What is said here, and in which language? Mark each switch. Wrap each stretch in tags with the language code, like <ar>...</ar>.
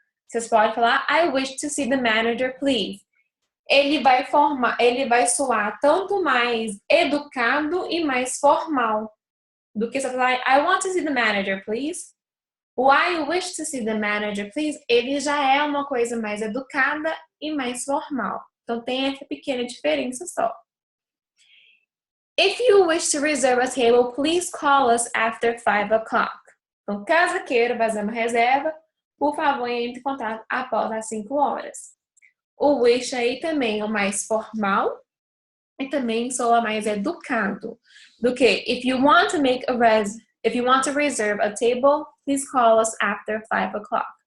<pt>Vocês podem falar</pt> <en>I wish to see the manager, please.</en> <pt>Ele vai soar tanto mais educado e mais formal do que você falar</pt> <en>I want to see the manager, please.</en> <pt>O</pt> <en>I wish to see the manager, please,</en> <pt>ele já é uma coisa mais educada e mais formal. Então tem essa pequena diferença só.</pt> <en>If you wish to reserve a table, please call us after 5 o'clock.</en> <pt>Então, caso queira fazer uma reserva, por favor, entre em contato após as 5 horas. O wish aí também é o mais formal e também soa mais educado do que</pt> <en>if you want to reserve a table, please call us after 5 o'clock.</en>